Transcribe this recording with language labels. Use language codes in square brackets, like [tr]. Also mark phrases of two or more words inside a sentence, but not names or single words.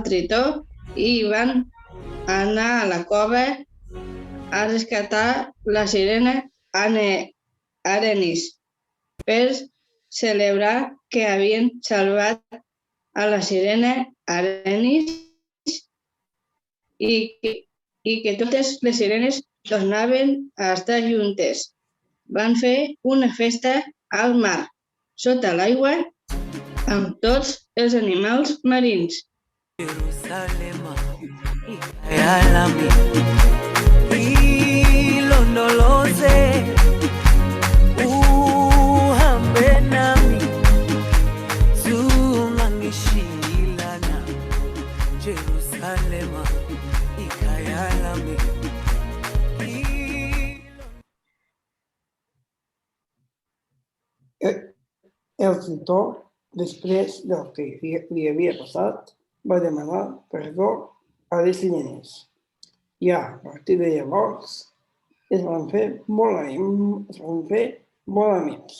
[ca] tritó i van anar a la cova a rescatar la sirena Arenis per celebrar que havien salvat a la sirena Arenis i que totes les sirenes tornaven a estar juntes. Van fer una festa al mar, sota l'aigua, amb tots els animals marins. [zu] Jerusalema, ikayalami, ilondoloze, uhambe nami, zungangishilana. Jerusalema, ikayalami. [ca] El tritó, després del que li havia passat, va demanar perdó a les sirenes. I a partir de llavors es van fer molt amics.